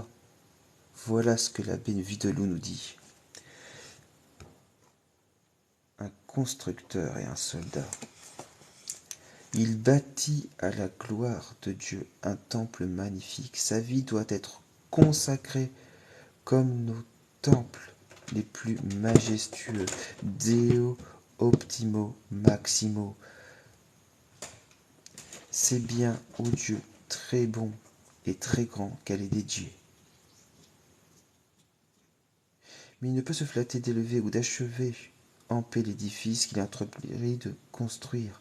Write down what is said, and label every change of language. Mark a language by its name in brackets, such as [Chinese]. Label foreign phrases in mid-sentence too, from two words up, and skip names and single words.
[French] Voilà ce que l'abbé Vidalou nous dit. Un constructeur et un soldat. Il bâtit à la gloire de Dieu un temple magnifique. Sa vie doit être consacrée comme nos temples les plus majestueux. [Latin] Deo optimo maximo. [French] C'est bien au Dieu très bon et très grand qu'elle est dédiée. Mais il ne peut se flatter d'élever ou d'achever en paix l'édifice qu'il a entrepris de construire.